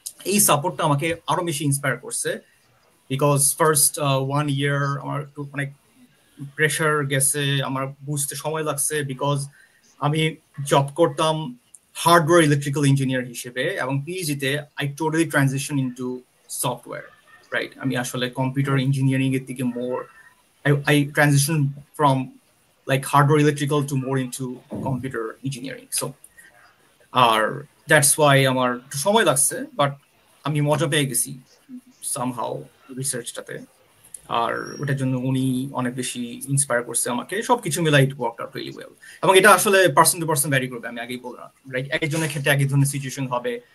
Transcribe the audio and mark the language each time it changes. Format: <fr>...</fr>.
<bn>এই সাপোর্টটা আমাকে আরো বেশি ইন্সপায়ার করছে, বিকজ ফার্স্ট 1 year আমার একটু অনেক প্রেশার গেছে, আমার বুঝতে সময় লাগছে, বিকজ আমি জব করতাম হার্ডওয়্যার ইলেকট্রিক্যাল ইঞ্জিনিয়ার হিসেবে, এবং পিএইচডিতে</bn> <en>I totally transition into software,</en> <bn>right? আমি আসলে কম্পিউটার ইঞ্জিনিয়ারিং এর দিকে মোর</bn> <en>I transition from like hardware electrical to more into computer engineering. So that's why</en> <bn>আমার একটু সময় লাগছে, বাট আমি মজা পেয়ে গেছি somehow রিসার্চটাতে। আর ওটার জন্য উনি অনেক বেশি ইন্সপায়ার করছে আমাকে, সবকিছু মিলাই</bn> <en>It worked out really well.</en> <bn>এবং এটা আসলে পার্সন টু পার্সন ভ্যারি করবে, আমি আগেই বললাম, রাইট? একজনের ক্ষেত্রে এক ধরনের সিচুয়েশন হবে।</bn>